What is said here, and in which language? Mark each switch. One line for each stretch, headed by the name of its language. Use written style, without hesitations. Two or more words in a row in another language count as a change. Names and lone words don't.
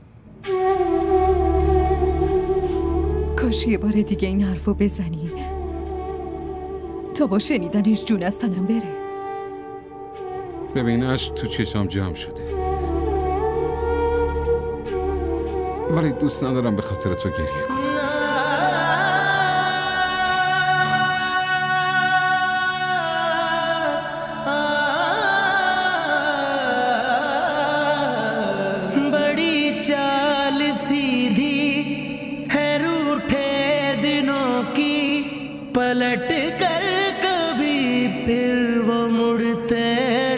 Persian: کاش یه بار دیگه این حرفو بزنی تا با شنیدنش جون از تنم بره. ببین اشک تو چشام جمع شده، ولی دوست ندارم به خاطر تو گریه کنم.
Hindi: बड़ी चाल सीधी है रूठे दिनों की, पलट कर कभी फिर वो मुड़ते